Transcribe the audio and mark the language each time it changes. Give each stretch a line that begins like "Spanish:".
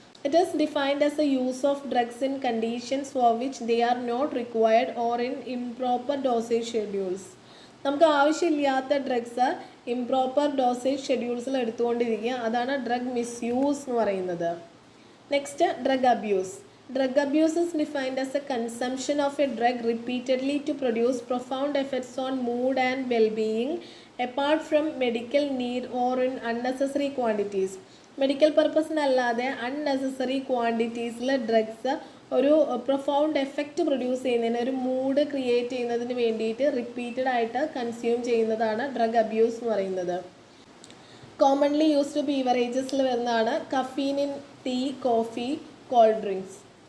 English: It is defined as a use of drugs in conditions for which they are not required or in improper dosage schedules.
Malayalam: നമുക്ക് ആവശ്യമില്ലാത്ത drugs improper dosage ഷെഡ്യൂൾസിൽ എടുത്തുകൊണ്ടിരിക്കുക, അതാണ് drug misuse എന്ന് പറയുന്നത്.
English: Next drug abuse. Drug abuse is defined as a consumption of a drug repeatedly to produce profound effects on mood and well-being apart from medical need or in unnecessary quantities.
Malayalam: Medical പർപ്പസിനല്ലാതെ unnecessary ക്വാണ്ടിറ്റീസിൽ drugs ഒരു profound effect produce ചെയ്യുന്നതിന്, ഒരു mood create ചെയ്യുന്നതിന് വേണ്ടിയിട്ട് repeated ആയിട്ട് consume ചെയ്യുന്നതാണ് drug abuse എന്ന് പറയുന്നത്. Commonly used ബീവറേജസിൽ വരുന്നതാണ് caffeine in tea, coffee, called drinks.